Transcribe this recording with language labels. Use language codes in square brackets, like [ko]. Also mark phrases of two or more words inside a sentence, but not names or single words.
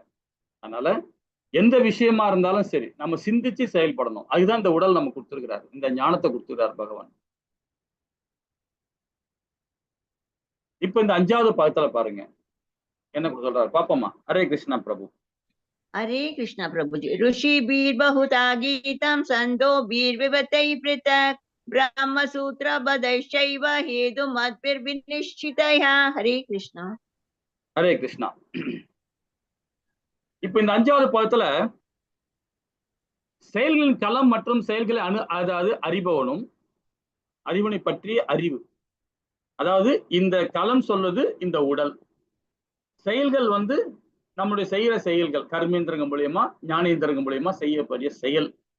[ta] அதனால எந்த விஷயமா இருந்தாலும் சரி நம்ம சிந்திச்சு செயல்படணும். அதுதான் இந்த உடல் நம்ம கொடுத்திருக்கிறார், இந்த ஞானத்தை கொடுத்திருக்கிறார் பகவான். இப்ப இந்த 5வது பாகத்துல பாருங்க என்ன சொல்றாரு பாப்போமா. ஹரே கிருஷ்ணா பிரபு. [hi] हरे कृष्ण प्रभुजी। [sa] ऋषिभिर्बहुधा गीतं छन्दोभिर्विविधैः पृथक् ब्रह्मसूत्रबद्धैश्चैव हेतुमद्भिर्विनिश्चितैः। हरे कृष्ण [ta] ஹரே கிருஷ்ணா. இப்ப இந்த 5வது பாகத்துல செயல்களின் களம் மற்றும் செயல்களை அதாவது அறிபவனும் அறிவனை பற்றிய அறிவு. அதாவது இந்த களம் சொல்வது இந்த உடல், செயல்கள் வந்து நம்முடைய செய்யற செயல்கள், கர்மேந்திரங்கள் மூலியமா ஞானேந்திரங்கள் மூலியமா செய்யக்கூடிய செயல்.